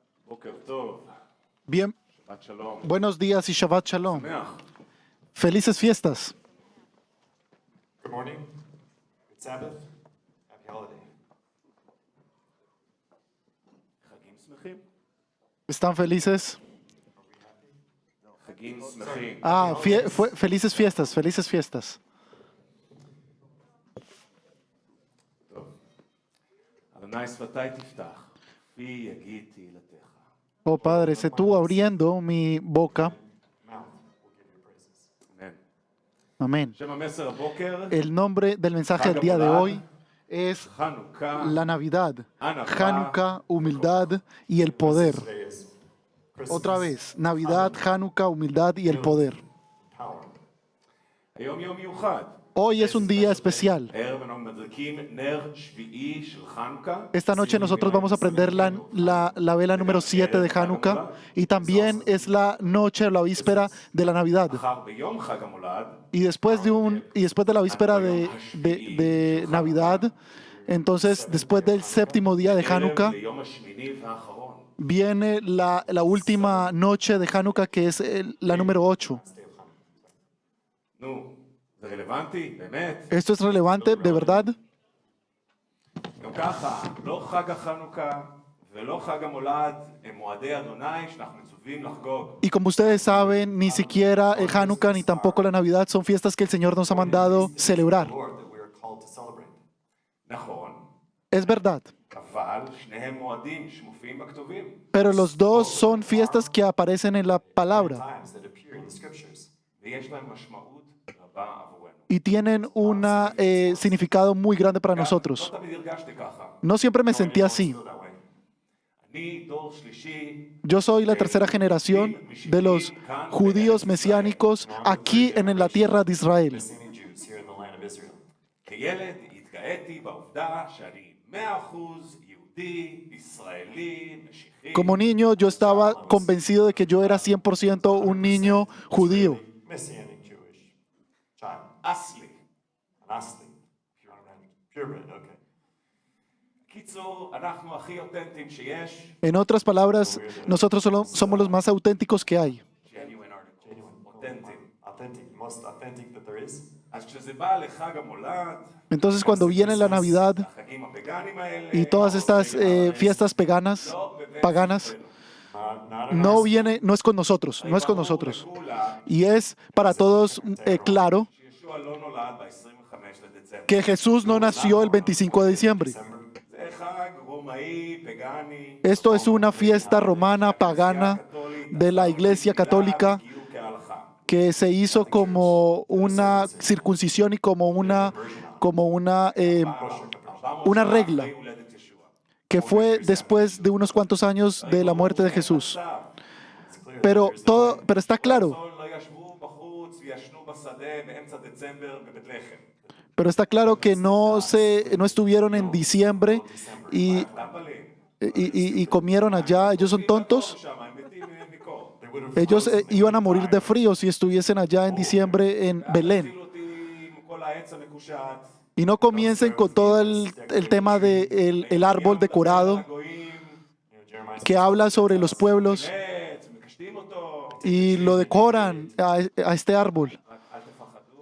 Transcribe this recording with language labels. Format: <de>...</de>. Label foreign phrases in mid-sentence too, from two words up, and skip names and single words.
<he>בוקר טוב,</he> <es>Bien,</es> <he>שבת שלום.</he> <es>buenos días y</es> <he>שבת שלום. שמח.</he> <es>Felices fiestas.</es> <en>Good morning. Good Sabbath. Happy holiday.</en> <he>חגים שמחים?</he> <es>¿Están felices?</es> <he>חגים שמחים.</he> <es>Ah, felices fiestas, felices fiestas.</es> <he>טוב. אדוני שפתי תפתח, פי יגיד תהילתך.</he> <es>Oh Padre, sé tú abriendo mi boca.</es> <en>Mouth will give you praises.</en> <he>אמן.</he> <es>Amén.</es> <he>שם המסר הבוקר,</he> <es>El nombre del mensaje del día de hoy es</es> <he>חנוכה,</he> <es>la Navidad, Hanukkah, humildad y el poder.</es> <en>Today is Christmas.</en> <es>Otra vez, Navidad, Hanukkah, humildad y el poder.</es> <en>Power.</en> <he>היום יום מיוחד.</he> <es>Hoy es un día especial.</es> <he>הערב אנחנו מדליקים נר שביעי של חנוכה.</he> <es>Esta noche nosotros vamos a prender la vela número 7 de Hanukkah y también es la noche, la víspera de la Navidad.</es> <he>מחר ביום חג המולד,</he> <es>Y después de la víspera de Navidad, entonces después del séptimo día de</es> <he>ערב Hanukkah, ליום השמיני והאחרון.</he> <es>viene la última noche de Hanukkah, que es la número 8.</es> <he>נו, זה רלוונטי? באמת?</he> <es>¿Esto es relevante de verdad?</es> <he>גם ככה, לא חג החנוכה ולא חג המולד הם מועדי אדוני שאנחנו מצווים לחגוג.</he> <es>Y como ustedes saben, ni siquiera el Hanukkah ni tampoco la Navidad son fiestas que el Señor nos ha mandado celebrar.</es> <en>Lord that we are called to celebrate.</en> <he>נכון,</he> <es>Es verdad.</es> <he>אבל שניהם מועדים שמופיעים בכתובים.</he> <es>Pero los dos son fiestas que aparecen en la palabra</es> <en>Times that appear in the scriptures.</en> <he>ויש להם משמעות רבה עבורנו.</he> <es>y tienen un significado muy grande para</es> <he>לא</he> <es>nosotros.</es> <he>תמיד הרגשתי ככה.</he> <es>No siempre me sentí</es> <en>Always</en> <es>así.</es> <en>feel that way.</en> <he>אני דור שלישי,</he> <es>Yo soy la tercera generación de los judíos mesiánicos aquí en la tierra de Israel.</es> <en>Messianic Jews here in the land of Israel.</en> <he>כילד התגאיתי בעובדה שאני 100% יהודי, ישראלי, משיחי.</he> <es>Como niño yo estaba convencido de que yo era 100% un niño judío.</es> <en>Messianic Jewish child.</en> <he>אסלי.</he> <en>An Asli. Purebred, okay.</en> <he>קיצור, אנחנו הכי אותנטיים שיש.</he> <es>En otras palabras, nosotros somos los más auténticos que hay.</es> <en>genuine articles, אותנטיים. Authentic, most authentic that there is.</en> <he>אז כשזה בא לחג המולד,</he> <es>Entonces cuando viene la Navidad</es> <he>החגים הפגאנים האלה,</he> <es>y todas estas fiestas paganas,</es> <en>Not</en> <es>no viene, no es con nosotros, no es con nosotros. Y es para todos claro</es> <he>שישוע לא נולד ב-25 לדצמבר.</he> <es>que Jesús no nació el 25 de diciembre.</es> <he>זה חג רומאי, פגאני,</he> <es>Esto es una fiesta romana, pagana, de la Iglesia Católica,</es> <he>גיור כהלכה.</he> <es>que se hizo como una circuncisión y como una regla,</es> <he>אחרי הולדת ישוע.</he> <es>que fue después de unos cuantos años de la muerte de Jesús. Pero está claro,</es> <he>לא ישבו בחוץ וישנו בשדה באמצע דצמבר בבית לחם.</he> <es>pero está claro que no estuvieron en diciembre y comieron allá. Ellos son tontos.</es> <he>שם הם מתים מקור.</he> <es>Ellos iban a morir de frío si estuviesen allá en diciembre en Belén.</es> <he>התחילו אותי עם כל העץ המקושט.</he> <es>Y no comiencen con todo el tema del árbol decorado</es> <he>הגויים,</he> <en>Jeremiah</en> <es>que habla sobre los pueblos</es> <he>עץ, מקשטים אותו.</he> <es>y lo decoran a este árbol.</es> <he>אל תפחדו,</he>